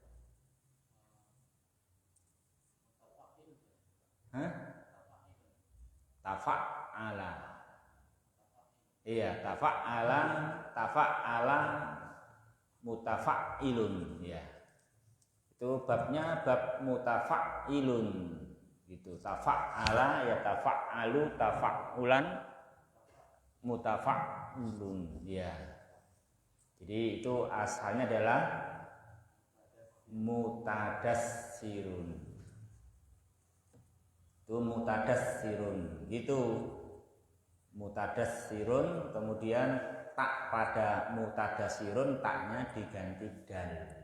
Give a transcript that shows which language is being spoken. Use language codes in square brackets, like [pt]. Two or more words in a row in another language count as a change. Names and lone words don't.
[ar] Tafa'ala. [id] Iya, [ar] تفاعل متفاعل [id] ya. Itu babnya bab mutafa'ilun gitu. [ar] تفاعل يتفاعل تفاعلا متفاعل ya. [id] Jadi itu asalnya adalah mutadassirun. Itu mutadassirun gitu. Mutadassirun, kemudian tak pada mutadassirun taknya diganti dal.